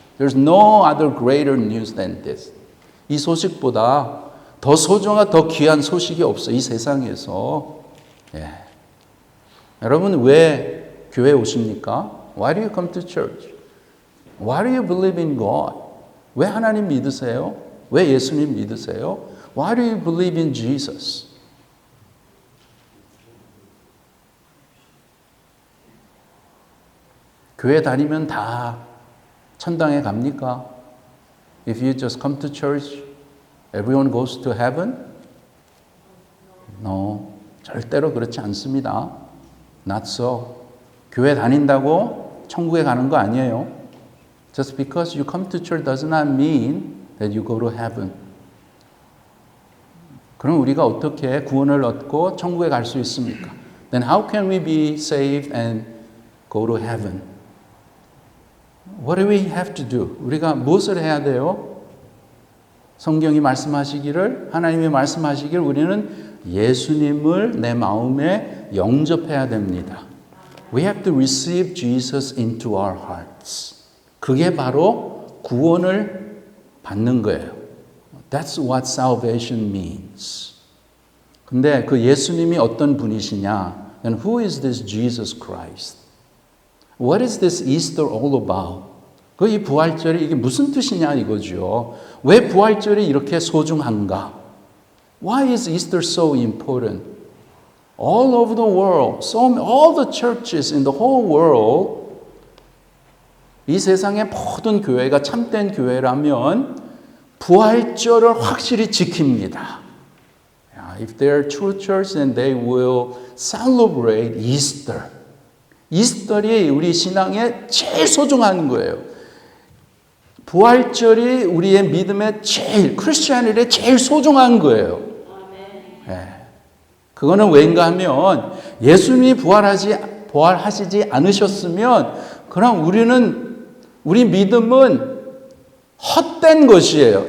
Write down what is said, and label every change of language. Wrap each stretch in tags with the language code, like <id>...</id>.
<en>There's no other greater news than this.</en> <ko>이 소식보다 더 소중하고 더 귀한 소식이 없어요. 이 세상에서. 예. 여러분 왜 교회 오십니까?</ko> <en>Why do you come to church? Why do you believe in God?</en> <ko>왜 하나님 믿으세요? 왜 예수님 믿으세요?</ko> <en>Why do you believe in Jesus?</en> <ko>교회 다니면 다 천당에 갑니까?</ko> <en>If you just come to church, everyone goes to heaven? No,</en> <ko>절대로 그렇지 않습니다.</ko> <en>Not so.</en> <ko>교회 다닌다고 천국에 가는 거 아니에요.</ko> <en>Just because you come to church does not mean that you go to heaven.</en> <ko>그럼 우리가 어떻게 구원을 얻고 천국에 갈 수 있습니까?</ko> <en>Then how can we be saved and go to heaven? What do we have to do?</en> <ko>우리가 무엇을 해야 돼요? 성경이 말씀하시기를, 하나님이 말씀하시기를 우리는 예수님을 내 마음에 영접해야 됩니다.</ko> <en>We have to receive Jesus into our hearts.</en> <ko>그게 바로 구원을 받는 거예요.</ko> <en>That's what salvation means.</en> <ko>근데 그 예수님이 어떤 분이시냐?</ko> <en>And who is this Jesus Christ? What is this Easter all about?</en> <ko>그 이 부활절이 이게 무슨 뜻이냐 이거죠. 왜 부활절이 이렇게 소중한가?</ko> <en>Why is Easter so important? All over the world, all the churches in the whole world,</en> <ko>이 세상의 모든 교회가 참된 교회라면 부활절을 확실히 지킵니다.</ko> <en>If they are true church, then they will celebrate Easter.</en> <ko>이스터이 우리 신앙에 제일 소중한 거예요. 부활절이 우리의 믿음의 크리스천의 제일 소중한 거예요. 네. 그거는 왜인가 하면 예수님이 부활하시지 않으셨으면 그럼 우리 믿음은 헛된 것이에요.</ko>